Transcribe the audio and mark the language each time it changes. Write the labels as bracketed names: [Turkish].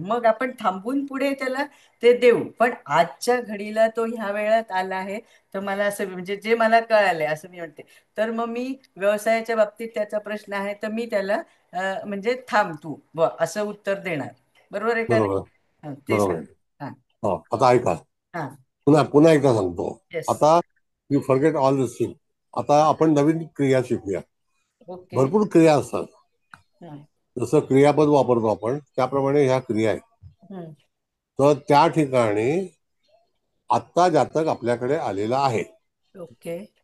[Marathi] मग आपण थांबून पुढे त्याला ते देऊ. पण आजच्या घडीला तो ह्या वेळात आला आहे, तर मला असं म्हणजे जे मला कळालंय असं मी म्हणते, तर मग मी व्यवसायाच्या बाबतीत त्याचा प्रश्न आहे तर मी त्याला म्हणजे थांब तू असं उत्तर देणार. बरोबर आहे का नाही? बरोबर. तेच. बरोबर आहे. हा हा, आता ऐका, हा पुन्हा पुन्हा एकदा सांगतो. [English] Yes. [Marathi] आता [English] You forget all this thing. [Marathi] आता आपण नवीन क्रिया शिकूया. [English] Okay. [Marathi] भरपूर क्रिया असतात. हम्म, जसं क्रियापद वापरतो आपण त्याप्रमाणे ह्या क्रिया आहेत. हम्म, तर त्या ठिकाणी आत्ता जातक आपल्याकडे आलेला आहे. [English] Okay.